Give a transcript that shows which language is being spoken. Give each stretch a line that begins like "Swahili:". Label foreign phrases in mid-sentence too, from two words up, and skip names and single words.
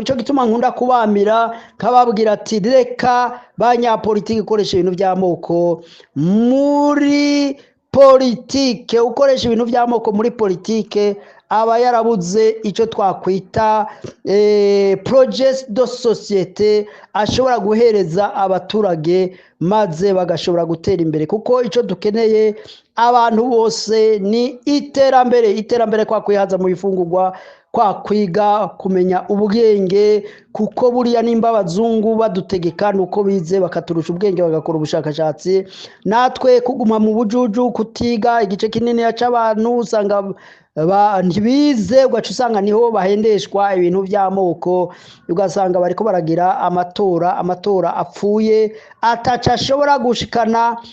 Rundi: Ico gituma nkunda kubamira kababwira ati reka banyapolitiki ukoresha ibintu by'amoko muri politike, ukoresha ibintu by'amoko muri politike aba yarabuze icyo twakwita
French: projet de
Rundi: société ashobora guhereza abaturage maze bagashobora gutera imbere, kuko icyo dukeneye abantu bose ni iterambere kwa kwihaza mu bifungurwa, kwa kwiga kumenya ubwenge, kuko buriya nimba abazungu badutegeka nuko bize bakaturusha ubwenge bagakora ubushakashatsi, natwe kuguma mu bujuju kutiga igice kinini y'abantu usanga ntibize, ugaca usanga niho bahendeshwa ibintu by'amoko, ugasanga bariko baragira amatora apfuye ataca ashobora gushikana